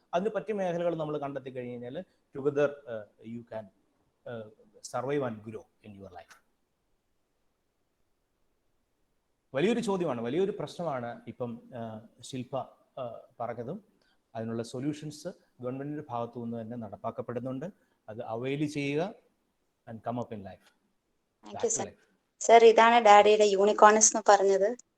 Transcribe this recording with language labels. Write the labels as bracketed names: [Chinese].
[Malayalam] അതിന് പറ്റിയ മേഖലകൾ നമ്മൾ കണ്ടെത്തി കഴിഞ്ഞ് കഴിഞ്ഞാൽ [English] Together you can survive and grow in your life. [Malayalam] വലിയൊരു ചോദ്യമാണ്, വലിയൊരു പ്രശ്നമാണ് ഇപ്പം ശില്പ പറഞ്ഞതും. അതിനുള്ള സൊല്യൂഷൻസ് ഗവൺമെൻറ്റിൻ്റെ ഭാഗത്തു നിന്ന് തന്നെ നടപ്പാക്കപ്പെടുന്നുണ്ട്. അത് അവൈൽ ചെയ്യുക [English] and come up in life. Thank you, sir. [Malayalam] Sir, idana daddyയുടെ unicorns എന്ന് പറഞ്ഞത്.